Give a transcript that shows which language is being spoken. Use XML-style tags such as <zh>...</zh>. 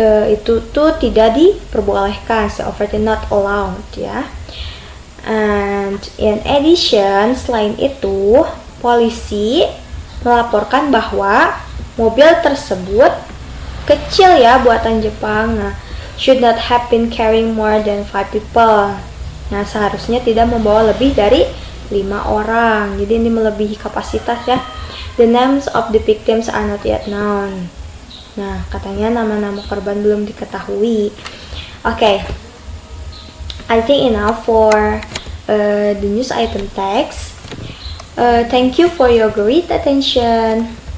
<id>Itu tuh tidak diperbolehkan,</id> <en>so overtly not allowed</en> <id>ya.</id> <en>And in addition,</en> <id>selain itu, polisi melaporkan bahwa mobil tersebut kecil ya, buatan Jepang.</id> <en>Nah, should not have been carrying more than 5 people.</en> <id>Nah, seharusnya tidak membawa lebih dari 5 orang. Jadi ini melebihi kapasitas ya.</id> <en>The names of the victims are not yet known. Nah,</en> <id>katanya nama-nama korban belum diketahui.</id> <en>Okay, I think enough for the news item text. Thank you for your great attention.</en>